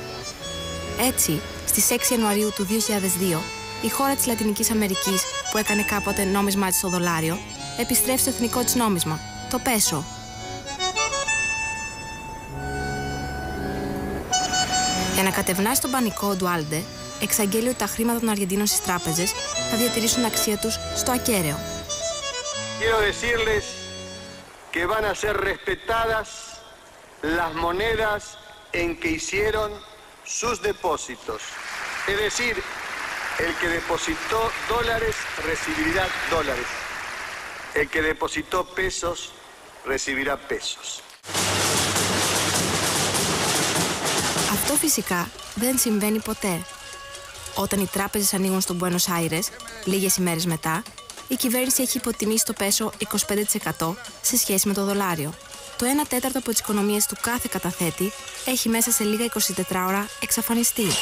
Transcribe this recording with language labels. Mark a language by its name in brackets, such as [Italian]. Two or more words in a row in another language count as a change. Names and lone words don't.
[Greek] Έτσι, στις 6 Ιανουαρίου του 2002, η χώρα της Λατινικής Αμερικής που έκανε κάποτε νόμισμά της στο δολάριο, επιστρέφει στο εθνικό της νόμισμα, το πέσο. Για να κατευνάσει τον πανικό, ο Ντουάλντε εξαγγέλει ότι τα χρήματα των Αργεντίνων στις τράπεζες θα διατηρήσουν την αξία τους στο ακέραιο. [Spanish] Quiero decirles que van a ser respetadas las monedas en que hicieron sus depósitos. Es decir, el que depositó dólares recibirá dólares. El que depositó pesos recibirá pesos. [Greek] Αυτό φυσικά δεν συμβαίνει ποτέ. Όταν οι τράπεζες ανοίγουν στον Μπουένος Άιρες, λίγες ημέρες μετά, η κυβέρνηση έχει υποτιμήσει το πέσο 25% σε σχέση με το δολάριο. Το 1/4 από τις οικονομίες του κάθε καταθέτη έχει μέσα σε λίγα 24 ώρα εξαφανιστεί.